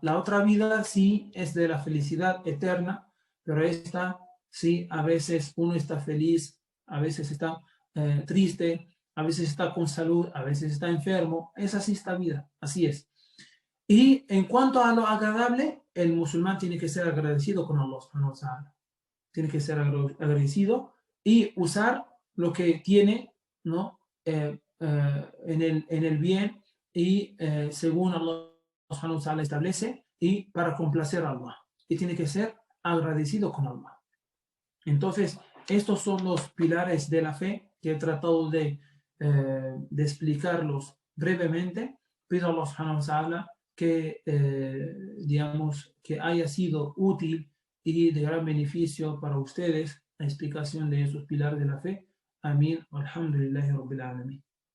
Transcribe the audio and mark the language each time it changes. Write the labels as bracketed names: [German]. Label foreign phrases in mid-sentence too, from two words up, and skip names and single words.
[Spanish] La otra vida sí es de la felicidad eterna, pero esta sí, a veces uno está feliz, a veces está triste, a veces está con salud, a veces está enfermo. Es así esta vida, así es. Y en cuanto a lo agradable, el musulmán tiene que ser agradecido con [Arabic] الله سبحانه وتعالى. [Spanish] Tiene que ser agradecido y usar lo que tiene, ¿no? En el bien y según [Arabic] الله سبحانه وتعالى [Spanish] establece, y para complacer a Allah. Y tiene que ser agradecido con Allah. Entonces, estos son los pilares de la fe que he tratado de explicarlos brevemente. Pido a [Arabic] الله سبحانه وتعالى [Spanish] que, digamos, que haya sido útil y de gran beneficio para ustedes la explicación de esos pilares de la fe. Amén. [Arabic] الحمد لله رب العالمين.